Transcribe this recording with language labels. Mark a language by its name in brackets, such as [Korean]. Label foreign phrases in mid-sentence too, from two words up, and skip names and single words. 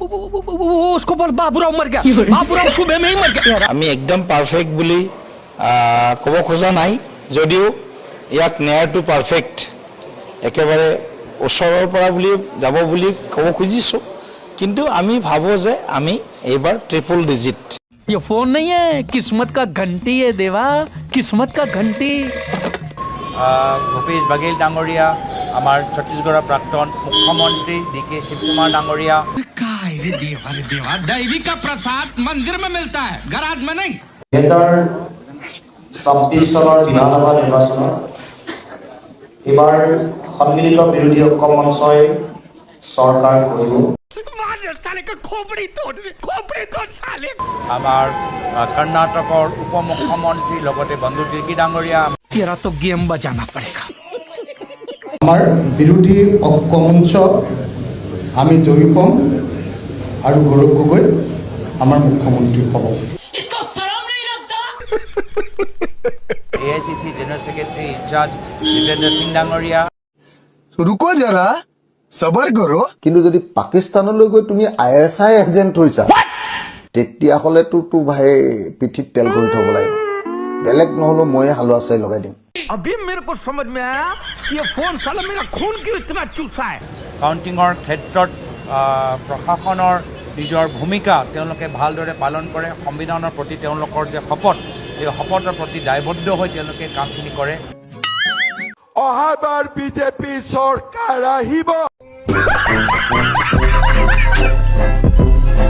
[Assamese] আমি একদম পাৰফেক্ট বুলি ক'ব খোজা নাই, যদিও ইয়াক [English] near to perfect [Assamese] একেবাৰে ওচৰৰ পৰা বুলি যাব বুলি ক'ব খুজিছোঁ, কিন্তু আমি ভাবোঁ যে আমি এইবাৰ [English] triple digit. [Hindi] ये फोन नहीं है, किस्मत का घंटी है देवा, किस्मत का घंटी। [Assamese] ভূপেশ বাঘেল ডাঙৰীয়া, আমাৰ ছত্তীশগড়ৰ প্ৰাক্তন মুখ্যমন্ত্ৰী DK শিৱকুমাৰ ডাঙৰীয়া, [Hindi] देवा दैवी का प्रसाद मंदिर में मिलता है, गराज में नहीं। [Assamese] 2026 চনৰ বিধানসভা নিৰ্বাচনত এইবাৰ সন্মিলিত বিৰোধী ঐক্য মঞ্চই চৰকাৰ কৰিব। আমাৰ কৰ্ণাটকৰ উপ মুখ্যমন্ত্ৰী লগতে বন্ধু তিৰ্কী ডাঙৰীয়া, [Hindi] तेरा तो गेम बजाना पड़ेगा। [Assamese] আমাৰ বিৰোধী ঐক্য মঞ্চ আমি জয়ী হ'ম আৰু গৌৰৱ গগৈ আমাৰ মুখ্যমন্ত্ৰী হ'ব। AICC [English] General Secretary In-charge [Assamese] জিতেন্দ্ৰ সিং ডাঙৰীয়া, [Hindi] रुको जरा सबर करो। [Assamese] কিন্তু যদি পাকিস্তানলৈ গৈ তুমি ISI এজেণ্ট হৈছা, তেতিয়াহ'লেতো ভাই পিঠিত তেল কৰি থ'ব লাগিব। বেলেগ নহ'লেও ময়ে হালোৱা চাই লগাই দিম। [Hindi] अभी मेरे को समझ में आया कि ये फोन साला मेरा खून क्यों इतना चूसा है। [Assamese] কাউণ্টিঙৰ ক্ষেত্ৰত প্ৰশাসনৰ নিজৰ ভূমিকা তেওঁলোকে ভালদৰে পালন কৰে। সংবিধানৰ প্ৰতি তেওঁলোকৰ যে শপত, এই শপতৰ প্ৰতি দায়বদ্ধ হৈ তেওঁলোকে কামখিনি কৰে। অহাবাৰ বিজেপি চৰকাৰ আহিব।